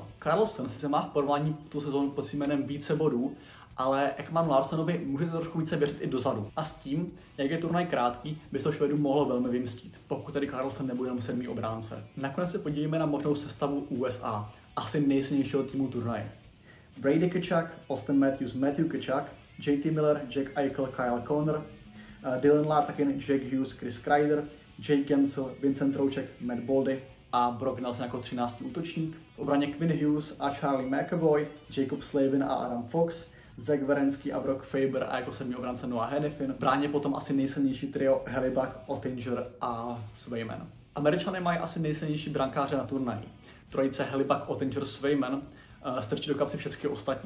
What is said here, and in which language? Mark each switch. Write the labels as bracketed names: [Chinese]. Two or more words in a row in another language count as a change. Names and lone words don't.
[Czech] Karlsson sice má v porovnání tu sezónu pod svým jménem více bodů, ale Ekman-Larssonovi můžete trošku více věřit i dozadu. A s tím, jak je turnaj krátký, by to Švédům mohlo velmi vymstít, pokud tedy Karlsson nebude jenom 7. obránce. Nakonec se podívejme na možnou sestavu USA, asi nejsilnějšího týmu turnaje. Brady Tkachuk, Auston Matthews, Matthew Tkachuk, JT Miller, Jack Eichel, Kyle Connor, Dylan Larkin, Jack Hughes, Chris Kreider, Jake Guentzel, Vincent Trouček, Matt Boldy a Brock Nelson jako 13. útočník. V obraně Quinn Hughes a Charlie McAvoy, Jacob Slavin a Adam Fox, Zach Werenski a Brock Faber a jako 7. obránce Noah Hanifin. V bráně potom asi nejsilnější trio Hellebuyck, Oettinger a Swayman. Američané mají asi nejsilnější brankáře na turnaji. Trojice Hellebuyck, Oettinger, Swayman strčí do kapsy všechny ostatní.